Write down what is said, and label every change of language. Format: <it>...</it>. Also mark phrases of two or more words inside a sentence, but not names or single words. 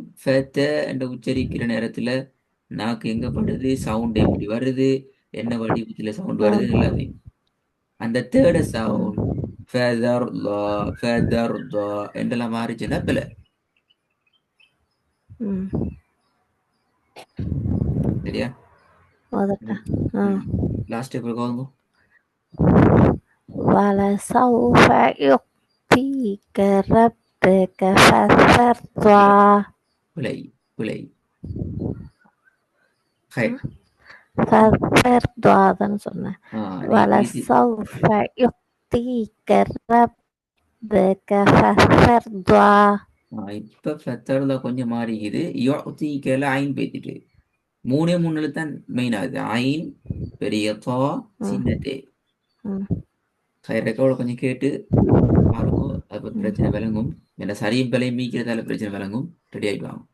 <ta>ஃபத என்ற உச்சரிக்கிற நேரத்துல நாக்கு எங்க படுது, சவுண்ட் எப்படி வருது, என்ன வடிவத்துல சவுண்ட் வருது எல்லாத்தையும். அந்த</ta> <en>third sound</en> <ta>ஃபதர்லா ஃபதர்தா என்றெல்லாம் மாறிச்சுன்னா பிள்ளை. சரியா? லாஸ்ட் இப்போ கோங்க.</ta> <ar>وَلَسَوْفَ يُعْطِيكَ رَبُّكَ فَتَرْضَى.</ar> <ta>பிழை பிழை. فَتَرْضَى தான் சொன்னேன்.</ta> <ar>وَلَسَوْفَ يُعْطِيكَ رَبُّكَ فَتَرْضَى.</ar> <ta>இப்ப ஃபத்தர்ல கொஞ்சம் மாறிக்குது. யுஅ்தீகல ஐன் பேத்திட்டு மூணே மூணுல தான் மெயின் ஆகுது. ஐன் பெரிய தா சின்ன தே. ரெக்கார்ட கொஞ்சம் கேட்டு பாருங்க. அது பிரச்சனை விளங்கும். ஏன்னா சரியும் பிழையும் மீக்கிறதால பிரச்சனை விளங்கும்.</ta>